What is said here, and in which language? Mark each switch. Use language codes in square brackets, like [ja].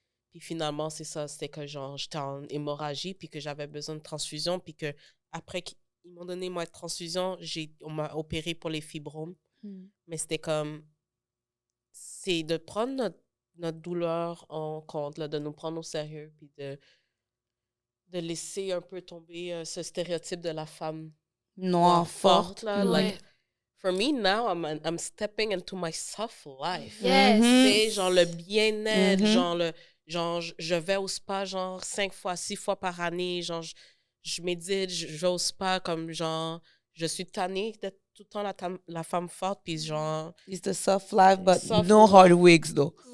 [fr] Puis finalement, c'est ça, c'était que j'étais en hémorragie, puis que j'avais besoin de transfusion, puis qu'après qu'ils m'ont donné moi de transfusion, on m'a opéré pour les fibromes. Mais c'était comme, c'est de prendre notre douleur en compte, là, de nous prendre au sérieux, puis de laisser un peu tomber ce stéréotype de la femme noire forte. [en] Là, like, for me now, I'm stepping into my soft life. Yes. [fr] C'est le bien-être, je vais au spa 5 fois, 6 fois par année, je médite, je vais au spa comme je suis tannée d'être tout le temps la femme forte, puis [en] It's the soft life, but no hard wigs, though.